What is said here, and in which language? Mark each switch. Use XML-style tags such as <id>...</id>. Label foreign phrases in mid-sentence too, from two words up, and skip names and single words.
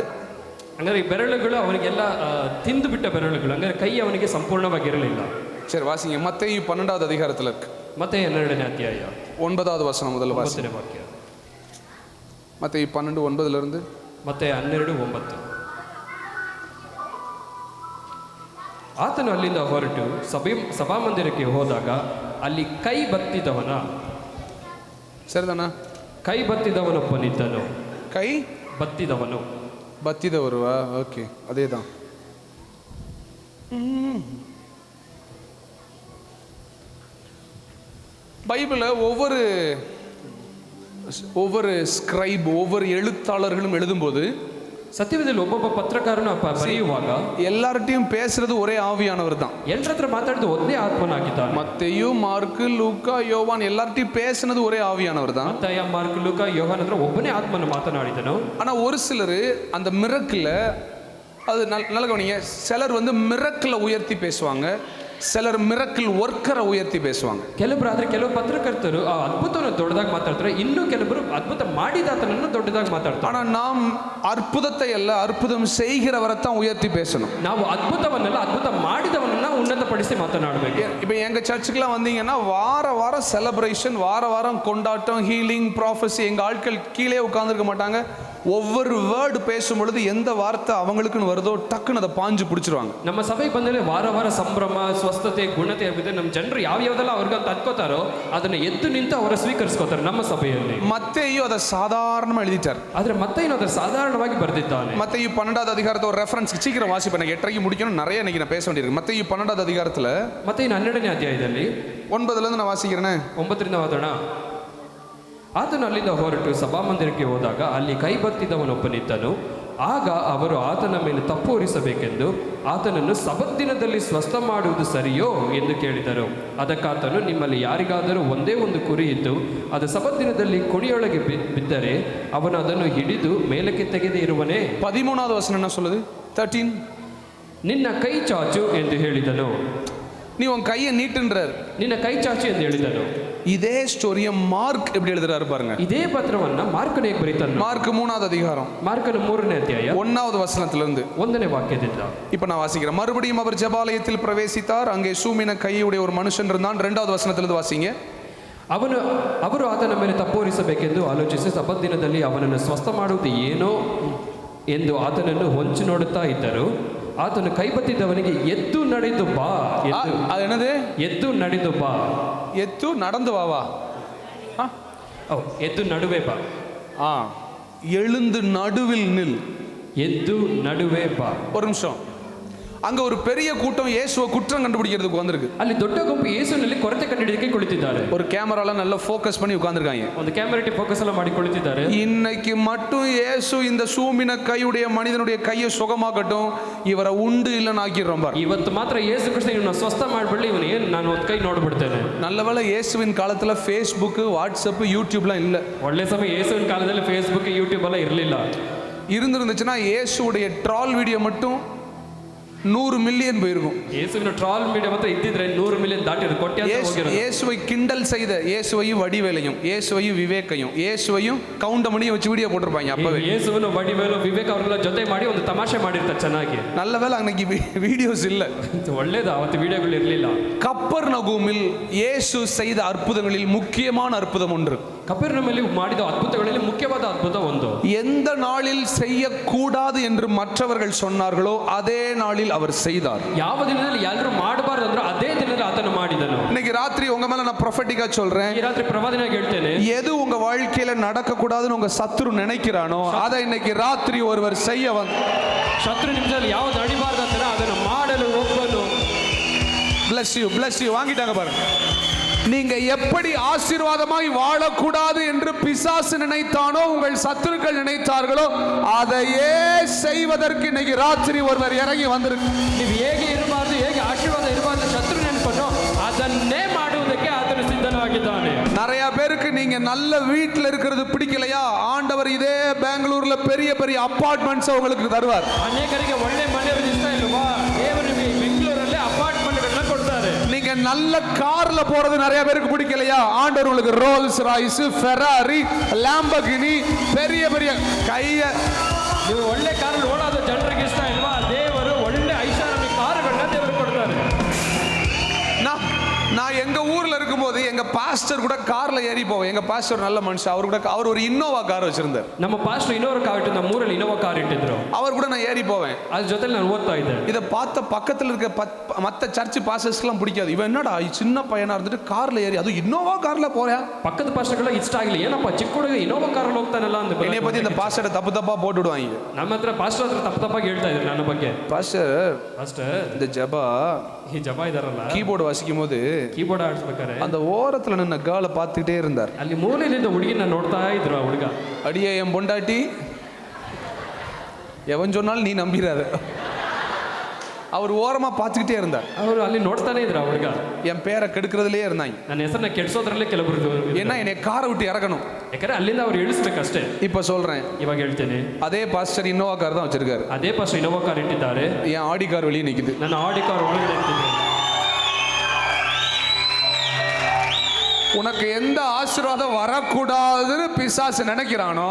<kn>ಅಂದರೆ ಈ ಬೆರಳುಗಳು ಅವನಿಗೆಲ್ಲ ತಿಂದು ಬಿಟ್ಟ ಬೆರಳುಗಳು, ಅಂದರೆ ಕೈ ಅವನಿಗೆ ಸಂಪೂರ್ಣವಾಗಿರಲಿಲ್ಲ.</kn> <ta>சரி, வாசிங்க. மத்தேயு 12வது அதிகாரத்தில் இருக்கு.</ta> <kn>ಮತ್ತೆ 12ನೇ ಅಧ್ಯಾಯ</kn> <ta>9வது வசனம் முதல்ல வாசிங்க.</ta> <kn>9ನೇ ವಾಕ್ಯ.</kn> <ta>மத்தேயு 12:9 இருந்து</ta> <kn>ಮತ್ತೆ 12:9. ಆತನು ಅಲ್ಲಿಂದ ಹೊರಟು ಸಭಾಮಂದಿರಕ್ಕೆ ಹೋದಾಗ ಅಲ್ಲಿ ಕೈ ಬತ್ತಿದವನ</kn> <ta>சரிதானா?</ta> <kn>ಕೈ ಬತ್ತಿದವನೊಬ್ಬನಿದ್ದನು.</kn> <ta>கை</ta> <kn>ಬತ್ತಿದವನು,</kn> <ta>பத்திதவருவா? ஓகே, அதே தான். பைபிளில் ஒவ்வொரு ஸ்கிரைப், ஒவ்வொரு எழுத்தாளர்களும் எழுதும்போது,</ta> <kn>ಸತ್ಯವೇದದಲ್ಲಿ ಒಬ್ಬೊಬ್ಬ ಪತ್ರಕಾರನು ಬರೆಯುವಾಗ</kn> <ta>எல்லார்ட்டையும் பேசுறது ஒரே ஆவியானவர் தான்.</ta> <kn>ಎಲ್ಲರ ಹತ್ರ ಮಾತಾಡಿದ ಒಂದೇ ಆತ್ಮನಾಗಿದ್ದಾನೆ.</kn> <ta>மத்தேயு, மார்க்கு, லூக்கா, யோவான் எல்லார்ட்டையும் பேசுனது ஒரே ஆவியானவர் தான்.</ta> <kn>ಮತ್ತಾಯ, ಮಾರ್ಕ್, ಲೂಕ, ಯೋಹಾನ ಹತ್ರ ಒಬ್ಬನೇ ಆತ್ಮನು ಮಾತನಾಡಿದನು.</kn> <ta>ஆனா ஒரு சிலர் அந்த மிரக்கில், அது நல்ல கவனிங்க, சிலர் மிரக்கில் உயர்த்தி பேசுவாங்க, சிலர் மிரக்கில் ஒர்க்கரை உயர்த்தி பேசுவாங்க.</ta> <kn>ಕೆಲವು ಪತ್ರಕರ್ತರು ಆ ಅದ್ಭುತವನ್ನು ದೊಡ್ಡದಾಗಿ ಮಾತಾಡ್ತಾರೆ, ಇನ್ನು ಕೆಲವರು ಅದ್ಭುತ ಮಾಡಿದಾತನನ್ನು ದೊಡ್ಡದಾಗಿ ಮಾತಾಡ್ತಾರೆ.</kn> <ta>ஆனா நாம் அற்புதத்தை அல்ல, அற்புதம் செய்கிறவரைத்தான் உயர்த்தி பேசணும்.</ta> <kn>ನಾವು ಅದ್ಭುತವನ್ನೆಲ್ಲ, ಅದ್ಭುತ ಮಾಡಿದವನನ್ನ ಉನ್ನತಪಡಿಸಿ ಮಾತನಾಡಬೇಕು.</kn> <ta>இப்போ எங்க சர்ச்சுக்குலாம் வந்தீங்கன்னா வாரம் செலிப்ரேஷன், வாரம் கொண்டாட்டம்,</ta> <en>healing, prophecy.</en> <ta>எங்க ஆட்கள் கீழே உட்கார்ந்துருக்க மாட்டாங்க. ஒவ்வொரு வேர்டு பேசும் பொழுது எந்த வார்த்தை அவங்களுக்குன்னு வருதோ டக்குன்னு அதை பாஞ்சு பிடிச்சிருவாங்க.</ta> <kn>ನಮ್ಮ ಸಭೆಗೆ ಬಂದರೆ ವಾರ ಸಂಭ್ರಮ, ಸ್ವಸ್ಥತೆ, ಗುಣತೆ ಆಗಿದೆ. ನಮ್ಮ ಜನರು ಯಾವ್ಯಾವ್ದೆಲ್ಲ ಅವ್ರಿಗೆ ಅಂತ ಅನ್ಕೋತಾರೋ ಅದನ್ನ ಎದ್ದು ನಿಂತು ಅವರ ಸ್ವೀಕರಿಸ್ಕೋತಾರೆ ನಮ್ಮ ಸಭೆಯಲ್ಲಿ.</kn> <ta>மத்தேயு அதை சாதாரணமா எழுதிட்டார்.</ta> <kn>ಆದ್ರೆ ಮತ್ತೇನು ಅದರ ಸಾಧಾರಣವಾಗಿ ಬರೆದಿದ್ದಾನೆ.</kn> <ta>மத்தேயு 12வது அதிகாரத்தை ஒரு ரெஃபரன்ஸ் சீக்கிரம் வாசிப்பேன், 8:30 முடிக்கணும், நிறைய இன்னைக்கு நான் பேச வேண்டியிருக்கு. மத்தேயு 12வது அதிகாரத்தில்</ta> <kn>ಮತ್ತೆ 12ನೇ ಅಧ್ಯಾಯದಲ್ಲಿ</kn> <ta>9லேருந்து நான் வாசிக்கிறேன்.</ta> <kn>9ರಿಂದ ಓದೋಣ. ಆತನು ಅಲ್ಲಿಂದ ಹೊರಟು ಸಭಾಮಂದಿರಕ್ಕೆ ಹೋದಾಗ ಅಲ್ಲಿ ಕೈ ಬತ್ತಿದವನೊಬ್ಬನಿದ್ದನು. ಆಗ ಅವರು ಆತನ ಮೇಲೆ ತಪ್ಪು ಹೊರಿಸಬೇಕೆಂದು ಆತನನ್ನು ಸಬ್ಬತ್ ದಿನದಲ್ಲಿ ಸ್ವಸ್ಥ ಮಾಡುವುದು ಸರಿಯೋ ಎಂದು ಕೇಳಿದರು. ಅದಕ್ಕಾತನು, ನಿಮ್ಮಲ್ಲಿ ಯಾರಿಗಾದರೂ ಒಂದೇ ಒಂದು ಕುರಿ ಇದ್ದು ಅದು ಸಬ್ಬತ್ ದಿನದಲ್ಲಿ ಕುಣಿಯೊಳಗೆ ಬಿದ್ದರೆ ಅವನು ಅದನ್ನು ಹಿಡಿದು ಮೇಲಕ್ಕೆ ತೆಗೆದೇ ಇರುವನೇ?</kn> <ta>13வது வசனம் என்ன சொல்லுது? 13.</ta> <kn>ನಿನ್ನ ಕೈ ಚಾಚು ಎಂದು ಹೇಳಿದನು.</kn> <ta>நீ உன் கையை நீட்டுன்றார்.</ta> <kn>ನಿನ್ನ ಕೈ ಚಾಚು ಎಂದು ಹೇಳಿದನು.</kn> <ta>இதே ஸ்டோரியை மார்க் எப்படி எழுதுறாரு பாருங்க.</ta> <kn>ಇದೇ ಪತ್ರವನ್ನ ಮಾರ್ಕನು ಹೇಗೆ ಬರೀತಾನೆ?</kn> <ta>மார்க் 3வது அதிகாரம்</ta> <kn>ಮಾರ್ಕನ 3ನೇ ಅಧ್ಯಾಯ</kn> <ta>1வது வசனத்திலிருந்து</ta> <kn>1ನೇ வாக்கியದಿಂದ</kn> <ta>இப்ப நான் வாசிக்கிறேன். மறுபடியும் அவர் ஜெபாலயத்தில் பிரவேசித்தார். அங்கே சூமின கையுடைய ஒரு மனுஷன் இருந்தான். 2வது வசனத்திலிருந்து வாசிங்க.</ta> <kn>ಅವರು ಆತನ ಮೇಲೆ ತಪ್ಪೋರಿಸಬೇಕೆಂದು ಆಲೋಚಿಸಿ ಸಬ್ಬತ್ ದಿನದಲ್ಲಿ ಅವನನ್ನು ಸ್ವಸ್ಥ ಮಾಡುವುದು ಏನೋ ಎಂದು ಆತನನ್ನು ಹೊಂಚಿ ನೋಡುತ್ತಾ ಇದ್ದರು. ಆತನು ಕೈಬತ್ತಿದ್ದವನಿಗೆ ಎದ್ದು ನಡೆದು ಬಾ ಎಂದು.</kn> <ta>அது என்னது?</ta> <kn>ಎದ್ದು ನಡೆದು ಬಾ.</kn> <ta>எத்து நடந்து வாவா?</ta> <kn>ಎದ್ದು ನಡುವೆ ಬಾ.</kn> <ta>எழுந்து நடுவில் நில்.</ta> <kn>ಎದ್ದು ನಡುವೆ ಬಾ.</kn> <ta>ஒரு நிமிஷம். அங்க ஒரு பெரிய கூட்டம் இயேசுவை குற்றம் கண்டுபிடிக்கிறதுக்கு வந்திருக்கு.</ta> <kn>ಅಲ್ಲಿ ದೊಡ್ಡ ಗುಂಪು ಯೇಸುವಿನಲ್ಲಿ ಕೊರತೆ ಕಂಡುಹಿಡಿಯಕ್ಕೆ ಕುಳಿತಿದ್ದಾರೆ.</kn> <ta>ஒரு கேமரால நல்லா ஃபோக்கஸ் பண்ணி உட்கார்ந்திருக்காங்க.</ta> <kn>ಒಂದು</kn> <en>camera focus</en> <kn>ಎಲ್ಲ ಮಾಡಿ ಕುಳಿತಿದ್ದಾರೆ.</kn> <ta>இன்னைக்கு மட்டும் இயேசு இந்த சூமின கையுடைய மனிதனுடைய கையை சுகமாக்கட்டும், இவரை உண்டு இல்லைன்னு ஆக்கிடுறோம் பாரு.</ta> <kn>ಇವತ್ತು ಮಾತ್ರ ಯೇಸು ಕೃಷ್ಣ ಇವನ್ನ ಸ್ವಸ್ಥ ಮಾಡ್ಬಿಡ್ಲಿ, ಇವನು ಏನು ನಾನು ಒಂದು ಕೈ ನೋಡ್ಬಿಡ್ತೇನೆ.</kn> <ta>நல்லவேளை இயேசுவின் காலத்துல ஃபேஸ்புக், வாட்ஸ்அப், யூடியூப்லாம் இல்லை.</ta> <kn>ಒಳ್ಳೆ ಸಮಯ ಯೇಸುವಿನ ಕಾಲದಲ್ಲಿ ಫೇಸ್ಬುಕ್, ಯೂಟ್ಯೂಬ್ ಎಲ್ಲ ಇರಲಿಲ್ಲ.</kn> <ta>இருந்துச்சுன்னா இயேசுடைய</ta> <en>troll video</en> <ta>மட்டும் 100 மில்லியன் போயிருக்கும்.</ta> <kn>ಯೇಸುವಿನ</kn> <en>troll media</en> <kn>ಮಾತ್ರ ಇದ್ದಿದ್ರೆ 100 ಮಿಲಿಯನ್ ದಾಟಿದ್ರು, ಕೋಟ್ಯಾಂತರ ಹೋಗಿರೋದು.</kn> <ta>இயேசுவை கிண்டல் செய்த இயேசுவையும் வடிவேலையும் இயேசுவையும் விவேக்கையும் இயேசுவையும் கவுண்டமணியும் வச்சு வீடியோ போட்டிருப்பாங்க அப்பவே.</ta> <kn>ಯೇಸುವನ್ನು ವಡಿವೇಲು ವಿವೇಕ್ ಅವರೆಲ್ಲ ಜೊತೆ ಮಾಡಿ ಒಂದು ತಮಾಷೆ ಮಾಡಿರ್ತಾರೆ ಚೆನ್ನಾಗಿ.</kn> <ta>நல்ல வேளை அன்னைக்கு வீடியோஸ் இல்ல.</ta> <kn>ಒಳ್ಳೇದು, ಅವತ್ತು ವಿಡಿಯೋಗಳು ಇರಲಿಲ್ಲ.</kn> <ta>கப்பர்நகூமில் இயேசு செய்த அற்புதங்களில் முக்கியமான அற்புதம் ஒன்று.</ta> <kn>ಕಪೆರ್ನೌಮಿನಲ್ಲಿ ಮಾಡಿದ ಅದ್ಭುತಗಳಲ್ಲಿ ಮುಖ್ಯವಾದ ಅದ್ಭುತ ಒಂದು.</kn> <ta>எந்த நாளில் செய்யக்கூடாது என்று மற்றவர்கள் சொன்னார்களோ அதே நாளில் அவர் செய்தார்.</ta> <kn>ಯಾವ ದಿನದಲ್ಲಿ ಎಲ್ಲರೂ ಮಾಡಬಾರದು ಅಂದ್ರೆ ಅದೇ ದಿನದಲ್ಲಿ ಆತನು ಮಾಡಿದನು.</kn> <ta>இன்னைக்கு ராத்திரி உங்க மேல நான் ப்ரொஃபெட்டிக்கா சொல்றேன்.</ta> <kn>ಈ ರಾತ್ರಿ ಪ್ರವಾದನೆಯಾಗಿ ಹೇಳ್ತೇನೆ,</kn> <ta>எது உங்க வாழ்க்கையில நடக்க கூடாதுன்னு உங்க சத்துரு நினைக்கிறானோ அதை இன்னைக்கு ராத்திரி ஒருவர் செய்ய</ta> <kn>ಶತ್ರು ನಿಮಿಷದಲ್ಲಿ ಯಾವ್ದು ನಡಿಬಾರ್ದು ಅಂತಾನೆ ಅದನ್ನು ಮಾಡಲು ಒಬ್ಬನು.</kn> <en>bless you</en> <ta>வாங்கிட்டாங்க பாருங்க. நீங்க எப்படி ஆசீர்வாதமாய் வாழக்கூடாது என்று பிசாசு நினைத்தானோ, உங்கள் சத்துருக்கள் நினைத்தார்களோ அதையே செய்வதற்கு இன்னைக்கு ராத்திரி ஒருவர் இறங்கி வந்திருக்கு.</ta> <kn>ನೀವು ಹೇಗೆ ಇರಬಾರ್ದು, ಹೇಗೆ ಆಶೀರ್ವಾದ ಇರಬಾರ್ದು ಶತ್ರು ನೆನಪನ್ನು ಅದನ್ನೇ ಮಾಡುವುದಕ್ಕೆ ಆತನು ಸಿದ್ಧನಾಗಿದ್ದಾನೆ.</kn> <ta>நிறைய பேருக்கு நீங்க நல்ல வீட்டில் இருக்கிறது பிடிக்கலையா, ஆண்டவர் இதே பெங்களூர்ல பெரிய பெரிய அபார்ட்மெண்ட்ஸ் உங்களுக்கு தருவார்.</ta> <kn>ಅನೇಕರಿಗೆ ಒಳ್ಳೆ ಮನೆ ಇಷ್ಟ ಇಲ್ವಾ, ದೇವರು ಬೆಂಗಳೂರಲ್ಲಿ ಅಪಾರ್ಟ್ಮೆಂಟ್ಗಳನ್ನ ಕೊಡ್ತಾರೆ.</kn> <ta>நீங்க நல்ல கார்ல போறது நிறைய பேருக்கு பிடிக்கலையா, ஆண்டவர் உங்களுக்கு ரோல்ஸ் ராய்ஸ், ஃபெராரி, லாம்பர்கினி, பெரிய பெரிய கைய</ta> <kn>ನೀವು ಒಳ್ಳೆ ಕಾರಲ್ಲಿ ಓಡೋದು ಜನರಿಗೆ ಇಷ್ಟ ಇಲ್ವಾ, ದೇವರು ಒಳ್ಳೆ ಐಷಾರಾಮಿ ಕಾರುಗಳನ್ನ ದೇವರು ಕೊಡ್ತಾರೆ.</kn> <ta>நான் எங்க ஊர்ல இருக்கும்போது எங்க பாஸ்டர் கூட கார்ல ஏறி போவேன். எங்க பாஸ்டர் நல்ல மனுஷன். அவர் ஒரு இன்னோவா கார் வச்சிருந்தார்.</ta> <kn>ನಮ್ಮ ಪಾಸ್ಟರ್ ಇನ್ನೋವಾ ಕಾರ್ ಇಟ್ಟು, ನಮ್ಮ ಊರಲ್ಲಿ ಇನ್ನೋವಾ ಕಾರ್ ಇಟ್ಟಿದ್ರು.</kn> <ta>அவர் கூட நான் ஏறி போவேன்.</ta> <kn>ಅದ್ರ ಜೊತೆ ನಾನು ಓದ್ತಾ ಇದ್ದೆ.</kn> <ta>இதை பார்த்த பக்கத்துல இருக்க மத்த சர்ச் பாஸ்டர்ஸ்லாம் பிடிக்காது. இவன் என்னடா சின்ன பையனா இருந்துட்டு கார்ல ஏறி, அது இன்னோவா கார்ல போறா.</ta> <kn>ಪಕ್ಕದ ಪಾಸ್ಟರ್ಗಳಿಗೆ ಇಷ್ಟ ಆಗಲಿ, ಏನಪ್ಪ ಚಿಕ್ಕ ಹುಡುಗ ಇನ್ನೋವಾ ಕಾರಲ್ಲಿ ಹೋಗ್ತಾನಲ್ಲ ಅಂತ.</kn> <ta>என்னைய பத்தி இந்த பாஸ்டரை தப்பா போட்டு விடுவாங்க.</ta> <kn>ನಮ್ಮ ಹತ್ರ ಪಾಸ್ಟರ್ ಹತ್ರ ತಪ್ಪಾಗಿ ಹೇಳ್ತಾ ಇದ್ರು ನನ್ನ ಬಗ್ಗೆ.</kn> <ta>பாஸ்டர் இந்த ஜபா</ta> <kn>ಈ ಜಬಾ ಇದಾರಲ್ಲ,</kn> <ta>கீபோர்டு வாசிக்கும் போது</ta> <kn>ಕೀಬೋರ್ಡ್ ಆಡಿಸ್ಬೇಕಾರೆ</kn> <ta>அந்த ஓரத்துல நின்ன கேர்ளை பார்த்துக்கிட்டே இருந்தார்.</ta> <kn>ಅಲ್ಲಿ ಮೂಲೆಯಿಂದ ಹುಡುಗಿನ ನೋಡ್ತಾ ಇದ್ರು. ಆ ಹುಡುಗ,</kn> <ta>அடியே என் பொண்டாட்டி, எவன் சொன்னாலும் நீ நம்பிடாத. அவர் ஓரமா பார்த்துக்கிட்டே இருந்தார்.</ta> <kn>ಅವರು ಅಲ್ಲಿ ನೋಡ್ತಾನೆ ಇದ್ರು. ಆ ಹುಡುಗ</kn> <ta>என் பேரை கெடுக்கிறதுலயே இருந்தாங்க.</ta> <kn>ನನ್ನ ಹೆಸರನ್ನ ಕೆಡ್ಸೋದ್ರಲ್ಲೇ ಕೆಲವರು.</kn> <ta>ஏன்னா என்னை காரை விட்டு இறக்கணும்.</ta> <kn>ಯಾಕಂದ್ರೆ ಅಲ್ಲಿಂದ ಅವ್ರು ಇಳಿಸ್ಬೇಕಷ್ಟೇ.</kn> <ta>இப்ப சொல்றேன்,</ta> <kn>ಇವಾಗ ಹೇಳ್ತೇನೆ,</kn> <ta>அதே பாஸ்டர் இன்னோவா கார் தான் வச்சிருக்காரு. ಅದೇ ಪಾಸ್ಟರ್ ಇನ್ನೋವಾ ಕಾರ್ ಇಟ್ಟಿದ್ದಾರೆ. என் ஆடி கார் வெளியே நிக்குது.</ta> <kn>ನನ್ನ ಆಡಿ ಕಾರ್ ಒಳಗಡೆ ಇಟ್ಟಿದ್ದಾರೆ.</kn> <ta>உனக்கு எந்த ஆசீர்வாதம் வரக்கூடாதுன்னு பிசாசு நினைக்கிறானோ</ta>